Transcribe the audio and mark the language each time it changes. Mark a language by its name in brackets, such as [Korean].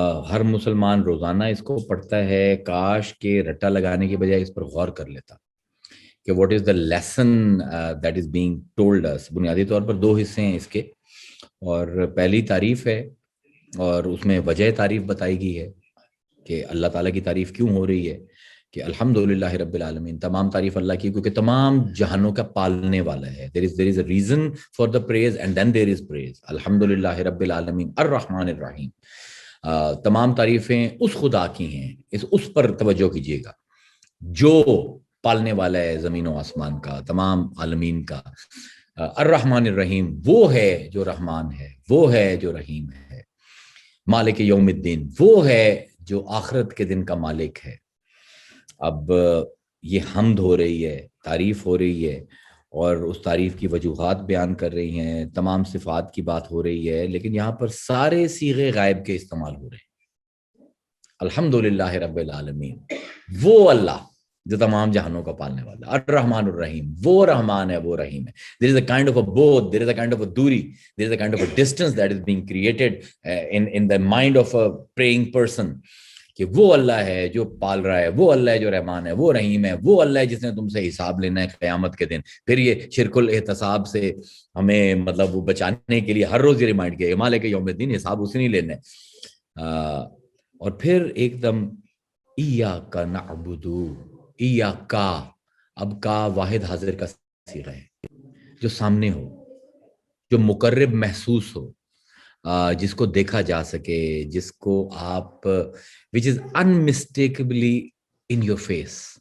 [Urdu] ہر مسلمان روزانہ اس کو پڑھتا ہے. کاش کے رٹا لگانے کے بجائے اس پر غور کر لیتا کہ [English] What is the lesson that is being told us. [Urdu] بنیادی طور پر 2 حصے ہیں اس کے, اور پہلی تعریف ہے اور اس میں وجہ تعریف بتائی گئی ہے کہ اللہ تعالیٰ کی تعریف کیوں ہو رہی ہے, کہ [Arabic] الحمدللہ رب العالمین, [Urdu] تمام تعریف اللہ کی کیونکہ تمام جہانوں کا پالنے والا ہے. [English] there is a reason for the praise and then there is praise. [Arabic] الحمدللہ رب العالمین الرحمن الرحیم. [Urdu] تمام تعریفیں اس خدا کی ہیں, اس پر توجہ کیجیے گا جو پالنے والا ہے زمین و آسمان کا, تمام عالمین کا. [Arabic] الرحمن الرحیم [Urdu] وہ ہے جو رحمان ہے, وہ ہے جو رحیم ہے. [Arabic] مالک یوم الدین [Urdu] وہ ہے جو آخرت کے دن کا مالک ہے. اب یہ حمد ہو رہی ہے, تعریف ہو رہی ہے, اور اس تعریف کی وجوہات بیان کر رہی ہیں, تمام صفات کی بات ہو رہی ہے, لیکن یہاں پر سارے صیغے غائب کے استعمال ہو رہے ہیں. [Arabic] الحمدللہ رب العالمین [Urdu] وہ اللہ جو تمام جہانوں کا پالنے والا. [Arabic] الرحمن الرحیم [Urdu] وہ رحمان ہے, وہ رحیم ہے. [English] There is a kind of a both, there is a kind of a duri, there is a kind of a distance that is being created in the mind of a praying person, [Urdu] کہ وہ اللہ ہے جو پال رہا ہے, وہ اللہ ہے جو رحمان ہے, وہ رحیم ہے, وہ اللہ ہے جس نے تم سے حساب لینا ہے قیامت کے دن. پھر یہ شرک الاحتساب سے ہمیں مطلب وہ بچانے کے لیے ہر روز یہ ریمائنڈ کیا [Arabic] مالک یوم الدین, [Urdu] حساب اسی نہیں لینا ہے. اور پھر ایک دم [Arabic] ایاک نعبد, [Urdu] ایاکا, اب کا واحد حاضر کا صیغہ ہے جو سامنے ہو, جو مقرب محسوس ہو, جس کو دیکھا جا سکے, جس کو آپ [English] which is unmistakably in your face.